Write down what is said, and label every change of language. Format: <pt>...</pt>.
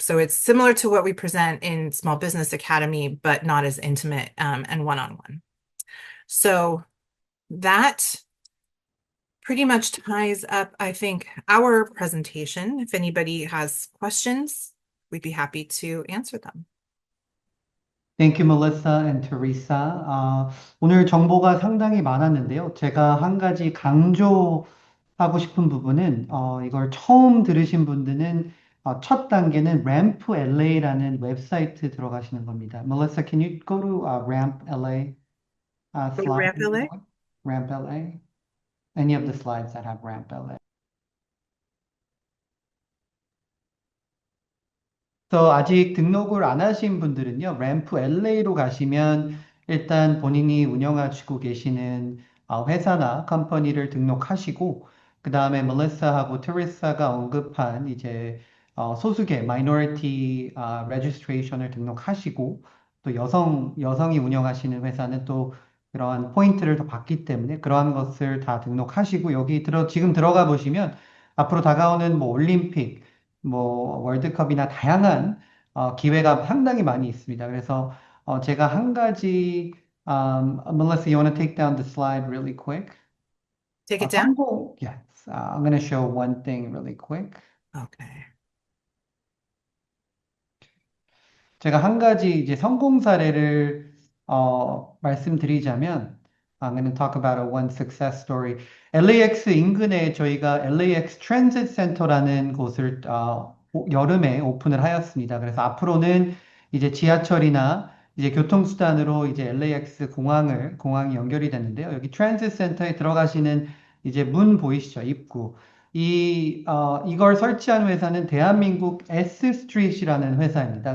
<en>So it's similar to what we present in Small Business Academy, but not as intimate and one-on-one. So that pretty much ties up, I think, our presentation. If anybody has questions, we'd be happy to answer them. Thank you, Melissa and Teresa.</en> <ko>오늘 정보가 상당히 많았는데요. 제가 한 가지 강조하고 싶은 부분은 이걸 처음 들으신 분들은 첫 단계는 Ramp LA라는 웹사이트 들어가시는 겁니다.</ko> <en>Melissa, can you go to Ramp LA Go to slide? Ramp LA? Ramp LA? Any of the slides that have Ramp LA.</en> <ko>그래서 아직 등록을 안 하신 분들은요, 램프 LA로 가시면 일단 본인이 운영하시고 계시는 회사나 컴퍼니를 등록하시고, 그 다음에 멜리사하고 테레사가 언급한 이제 소수계 마이너리티 레지스트레이션을 등록하시고, 또 여성이 운영하시는 회사는 또 그러한 포인트를 더 받기 때문에 그러한 것을 다 등록하시고, 여기 지금 들어가 보시면 앞으로 다가오는 뭐 올림픽, 뭐 월드컵이나 다양한 기회가 상당히 많이 있습니다. 그래서 제가 한 가지</ko> <en>Melissa, you want to take down the slide really quick? Take it down? Yes. I'm going to show one thing really quick. Okay.</en> <ko>제가 한 가지 이제 성공 사례를 말씀드리자면</ko> <en>I'm going to talk about one success story.</en> <ko>LAX 인근에 저희가 LAX Transit Center라는 곳을 여름에 오픈을 하였습니다. 그래서 앞으로는 이제 지하철이나 이제 교통수단으로 이제 LAX 공항이 연결이 됐는데요. 여기 트랜sit 센터에 들어가시는 이제 문 보이시죠? 입구. 이걸 설치한 회사는 대한민국 S 스트릿이라는 회사입니다.</ko>